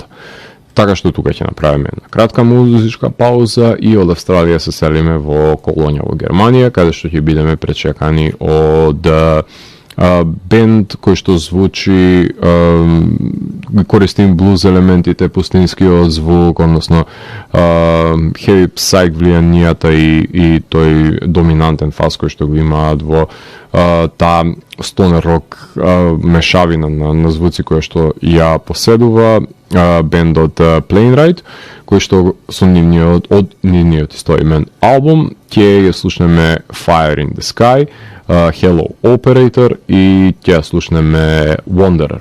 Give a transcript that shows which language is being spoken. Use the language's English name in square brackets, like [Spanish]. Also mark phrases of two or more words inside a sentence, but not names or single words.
[Macedonian] Така што тука ќе направиме една кратка музичка пауза и од Австралија се селиме во Колонја во Германија, каде што ќе бидеме пречекани од бенд кој што звучи, користим блуз елементите, пустинскиот звук, односно [English] heavy psych [Macedonian] влијанијата и тој доминантен фаз кој што го имаат во таа стонер рок мешавина на звуци која што ја поседува бендот Plainride, кој што со нивниот истоимен албум ќе ја слушнеме Fire in the Sky, Hello Operator и ќе слушнеме Wanderer.